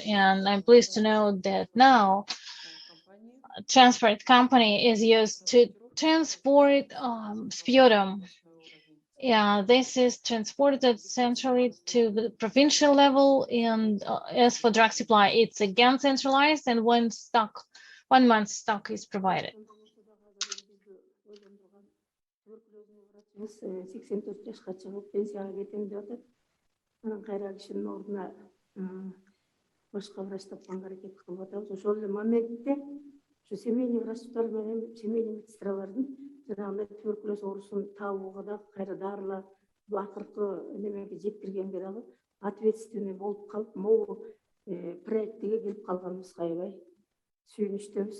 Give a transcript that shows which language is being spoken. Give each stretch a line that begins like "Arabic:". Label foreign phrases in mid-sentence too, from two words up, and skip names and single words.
English: And I'm pleased to know that now a transport company is used to transport sputum. Yeah, this is transported centrally to the provincial level, and as for drug supply, it's again centralized, and 1 month stock is provided.
Kyrgyz: 84 жашка чыгып пенсияга кетем деп атат. Анан кайра кишинин ордуна башка врач тапканга аракет кылып атабыз. Ошол эле моментте ушу семейный врачтар менен семейный медсестралардын жанагындай туберкулез оорусун табууга да кайра дарылар акыркы немеге жеткиргенге дагы ответственный болуп калып, могу проектиге келип калганыбызга аябай сүйүнүчтөбүз.